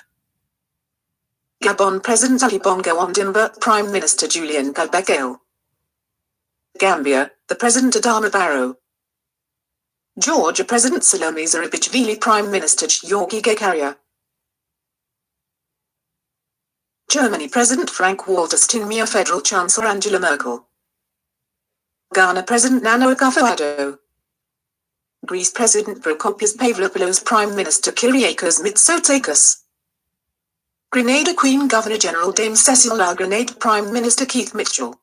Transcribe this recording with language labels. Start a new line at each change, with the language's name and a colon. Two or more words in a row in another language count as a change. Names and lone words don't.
English: Gabon President Ali Bongo Ondimba Prime Minister Julien Gbagbo. Gambia, the President Adama Barrow. Georgia President Salome Zeribishvili Prime Minister Georgi Gakaria. Germany President Frank-Walter Steinmeier Federal Chancellor Angela Merkel. Ghana President Nana Akufo-Addo. Greece President Prokopios Pavlopoulos Prime Minister Kyriakos Mitsotakis. Grenada Queen Governor-General Dame Cecile La Grenade Prime Minister Keith Mitchell.